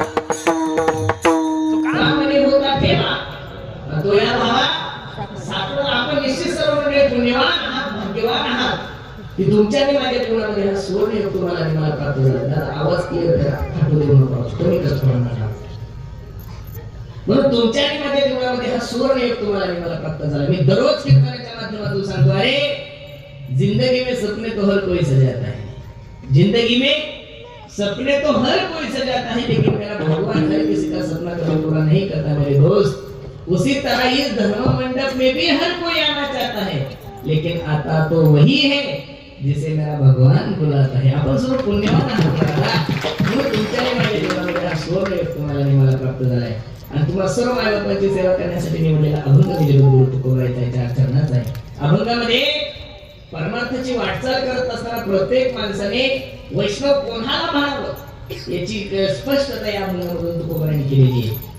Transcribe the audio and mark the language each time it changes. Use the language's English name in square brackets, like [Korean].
[Marathi] कामाने होता ठेवा, तो या भावा सापडून आपण निश्चित सर्व मंडळी पुण्यवान आहात, भाग्यवान आहात की तुमच्या आणि माझ्या जीवनामध्ये हा सुवर्ण योग तुम्हाला आणि मला प्राप्त झाला. दादा आवाज क्लिअर करा, फाटू देऊ नका, कमी कष्ट होणार. म्हणून तुमच्या आणि माझ्या जीवनामध्ये हा सुवर्ण योग तुम्हाला आणि मला प्राप्त झाला. मी दररोज कीर्तनाच्या माध्यमातून सांगतो, [Hindi] अरे जिंदगी में सपने तो हर कोई सजाता है, जिंदगी में सपने तो हर कोई सजाता है, लेकिन मेरा भगवान हर किसी का सपना कभी पूरा नहीं करता मेरे दोस्त. उसी तरह इस धर्म मंडप में भी हर कोई आना चाहता है, लेकिन आता तो वही है जिसे मेरा भगवान बुलाता है. [Marathi] आपण सर्व पुण्यवान आहात म्हणून तुमच्या आणि माझ्या जीवनामध्ये हा सुवर्ण योग तुम्हाला आणि मला प्राप्त झालाय. आणि तुम्हाला सर्व मायबापांची सेवा करण्यासाठी निवडलेला अभंग म्हणजे गुरु तुकोबरायचा चार चरणाचा आहे. अभंगामध्ये परमार्थाची वाटचाल करत असताना प्रत्येक माणसाने वैष्णव कोणाला म्हणावं याची स्पष्टता या अभंगामधून तुकोबरायांनी केलेली आहे.